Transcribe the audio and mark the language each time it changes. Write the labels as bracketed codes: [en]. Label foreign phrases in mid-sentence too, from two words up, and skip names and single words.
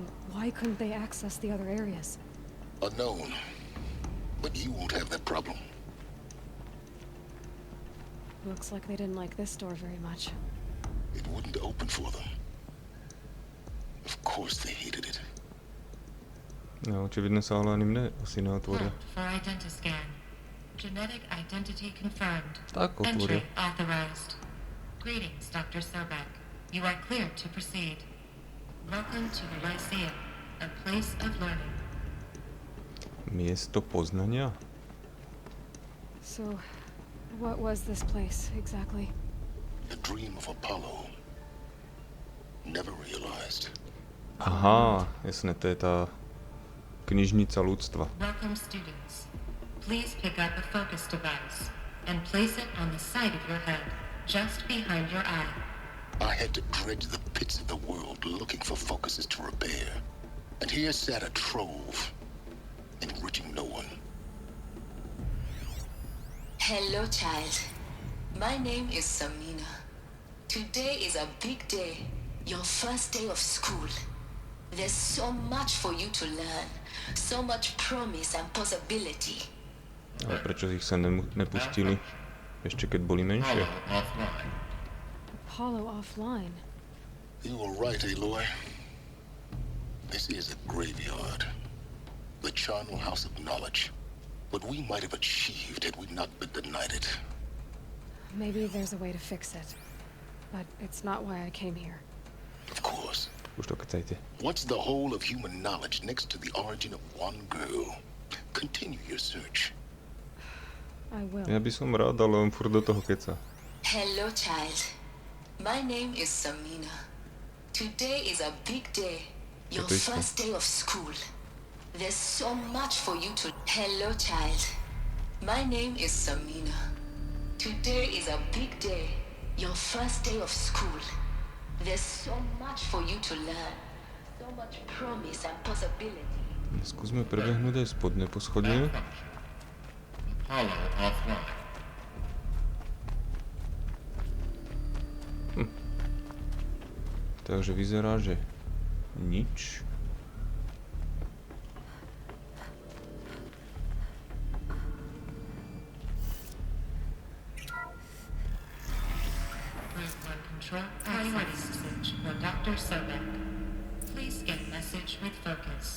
[en] Why couldn't they access the other areas? Unknown. But you won't have that problem. Looks like they didn't like this door very much. It wouldn't open for them. Of course they hated it. [sk] No, očividne sa ale ani mne asi neotvoria. [en] For identiscan. Genetic identity confirmed. [sk] Tak otvoria. [en] Entry authorized. Greetings, Dr. Sobek. You are cleared to proceed. Welcome to the Lyceum, a place of learning. [sk] Miesto poznania? [en] So, what was this place, exactly? The dream of Apollo. Never realized. [sk] Aha, jasne, to je tá knižnica ľudstva. [en] Welcome, students. Please pick up a focus device and place it on the side of your head, just behind your eye. I had to dredge the pits of the world looking for focuses to repair. And here sat a trove, enriching no one. Hello, child. My name is Samina. Today is a big day. Your first day of school. There's so much for you to learn. So much promise and possibility. [sk] Ale prečo ich sa nepustili? Ešte keď boli menšie? [en] Apollo offline. You were right, Aloy. This is a graveyard. The charnel house of knowledge. What we might have achieved had we not been denied it. Maybe there's a way to fix it. But it's not why I came here. Of course. [sk] Už to kecajte. [en] What's the whole of human knowledge next to the origin of one girl? Continue your search. I will. [sk] Ja by som rád, ale on furt do toho keca. [en] Hello, child. My name is Samina. Today is a big day. Your first day of school. There's so much for you to... Hello, child. My name is Samina. Today is a big day. Your first day of school. There's so much for you to learn. So much promise and possibility. [sk] Skúsme prebehnúť aj spodné poschodie. [en] Apollo offline. [sk] Takže vyzerá, že nič. [en] Control priority message for Dr. Sobek. Please get message with focus.